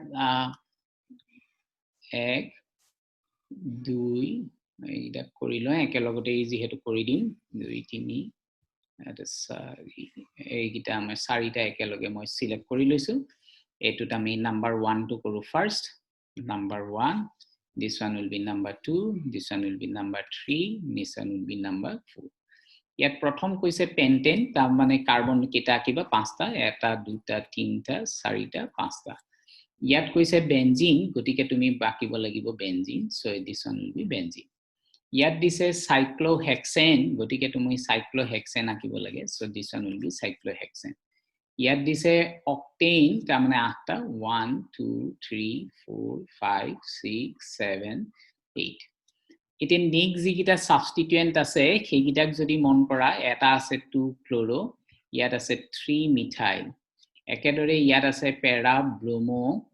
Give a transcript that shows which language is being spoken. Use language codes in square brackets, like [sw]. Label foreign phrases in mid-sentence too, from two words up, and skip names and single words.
[as] 1 2 এইটা কৰিলো একেলগতে যেহেতু কৰি দিম 2 3 এইগিটা আমি 4টা একেলগে মই সিলেক্ট কৰি লৈছো এটোত আমি নাম্বাৰ 1 to কৰো ফাৰ্স্ট [en] number 1 this one will be number 2 this one will be number 3 this one will be number 4 [as] ইয়াত প্ৰথম কৈছে পেন্টেন তাৰ মানে কাৰ্বন কেটা কিবা পাঁচটা এটা দুটা তিনটা চাৰিটা পাঁচটা ইয়াত কৈছে বেনজিন গতিকে তুমি বাকিব লাগিব বেনজিন [en] so this one will be benzene [as] ইয়াত দিছে সাইক্লোহেক্সেন গতিকে তুমি সাইক্লোহেক্সেন আকিব লাগে [en] so this one will be cyclohexane [as] ইয়াত দিছে অক্টেন তাৰ মানে 8টা 1 2 3 4 5 6 7 8 ইতে নেক্সট যিকিটা সাবস্টিটুয়েন্ট আছে সেইগিটাক যদি মন কৰা এটা আছে 2 ক্লোৰো ইয়াত আছে 3 মিথাইল একেদৰে ইয়াত আছে পেৰা ব্ৰোমো